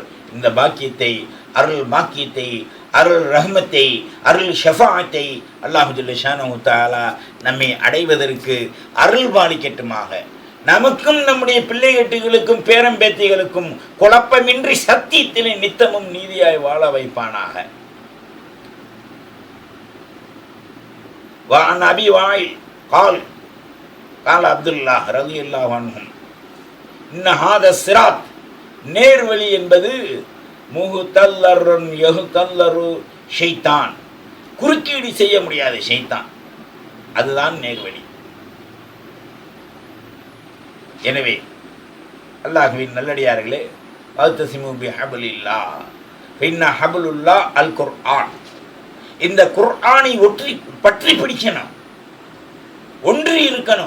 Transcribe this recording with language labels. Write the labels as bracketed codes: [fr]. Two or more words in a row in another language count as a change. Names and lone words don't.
[ta] இந்த பாக்கியத்தை, அருள் பாக்கியத்தை, அருள் ரஹ்மத்தை, அருள் ஷஃபாஅத்தை [ar] الله جل شأنه تعالى [ta] நம்மை அடைவதற்கு அருள் பாலிக்கட்டுமாக. நமக்கும் நம்முடைய பிள்ளைகளுக்கும் பேரம்பேத்திகளுக்கும் குழப்பமின்றி சத்தியத்திலே நித்தமும் நீதியாய் வாழ வைப்பானாக. [ar] وعن أبي وائل قال قال عبد الله رضي الله عنهم إن هذا الصراط, [ta] நேர்வழி என்பது [ar] محتضر يحضره شيطان, [ta] குறுக்கீடு செய்ய முடியாத ஷைத்தான், அதுதான் நேர்வழி. எனவே அல்லாஹ்வின் நல்லடியார்களே, [ar] واعتصموا بحبل الله فإن حبل الله القرآن, [ta] இந்த குர்ஆனை பற்றி பிடிக்கணும், ஒன்றி இருக்கணும்.